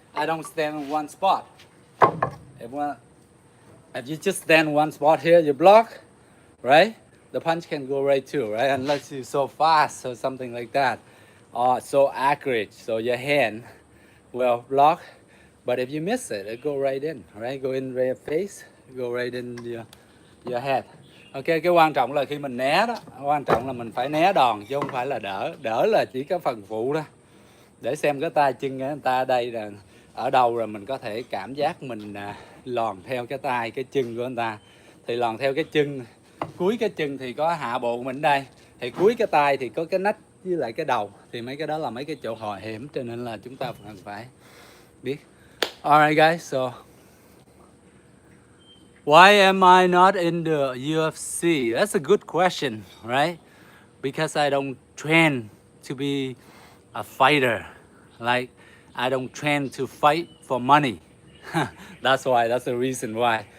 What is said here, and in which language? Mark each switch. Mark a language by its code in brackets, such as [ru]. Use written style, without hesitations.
[en] I don't stand in one spot. If you just stand one spot here, you block, right? The punch can go right too, right? Unless you're so fast or something like that, or so accurate, so your hand will block. But if you miss it, it go right in, right? Go in right face, go right in your head. [vi] Ok, cái quan trọng là khi mình né đó, quan trọng là mình phải né đòn chứ không phải là đỡ. Đỡ là chỉ cái phần phụ đó. Để xem cái tay chân người ta ở đây là ở đâu rồi mình có thể cảm giác mình lòn theo cái tay, cái chân của người ta. Thì lòn theo cái chân, cuối cái chân thì có hạ bộ mình đây. Thì cuối cái tay thì có cái nách với lại cái đầu. Thì mấy cái đó là mấy cái chỗ hò hiểm, cho nên là chúng ta cần phải biết. [en] Alright guys, so why am I not in the UFC? That's a good question, right? Because I don't train to be a fighter. Like, I don't train to fight for money. That's why, that's the reason why.